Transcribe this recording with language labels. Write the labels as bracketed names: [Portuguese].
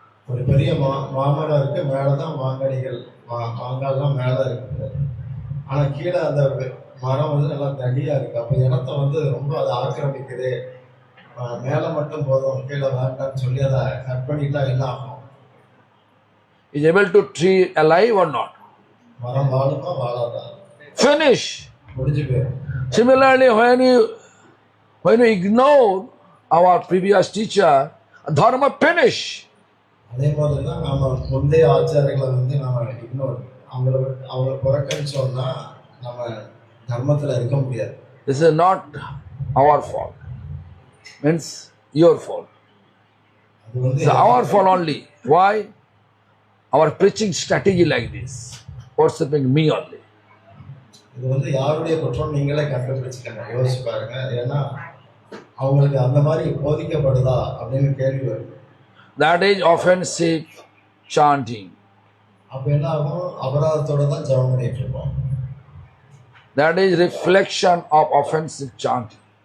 [Tamil] ஒரு பெரிய மாமரம் இருக்கு, மேலதான் மாங்கனிகள் மாங்காய்லாம் மேல இருக்குது. ஆனா கீழே அந்த மரம் வந்து நல்லா தடியா இருக்கு. அப்ப இடத்த வந்து ரொம்ப அதை ஆக்கிரமிக்குது. மேல மட்டும் போதும், கீழே வேண்டாம்னு சொல்லி அதை கட் பண்ணிட்டா என்ன ஆகும்? [English] Is able to tree alive or not? [Tamil] மரம் வாழுமா வாழாதா? [English] Finish. [Tamil] முடிஞ்சு போயிடும். [English] Similarly, when you ignore our previous teacher, dharma finish. [Tamil] அதே மாதிரிதான் நாம முந்தைய ஆச்சாரியர்களை வந்து நாம இக்னோர் அவங்கள புறக்கணிச்சோம்னா நம்ம தர்மத்துல இருக்க முடியாது. [English] This is not our fault. Means your fault. It's our fault only. Why? Our preaching strategy like this, worshiping me only. [Tamil] இது வந்து யாருடைய குற்றம் நீங்களே கண்டுபிடிச்சுக்கங்க, யோசிச்சு பாருங்க. ஏன்னா அவங்களுக்கு அந்த மாதிரி போதிக்கப்படுதா அப்படின்னு கேள்வி வருது. [English] That is offensive chanting. [Tamil] அப்ப என்ன ஆகும்? அபராதத்தோட தான் ஜெபம் பண்ணிட்டு இருப்போம். [English] That is reflection of offensive chanting.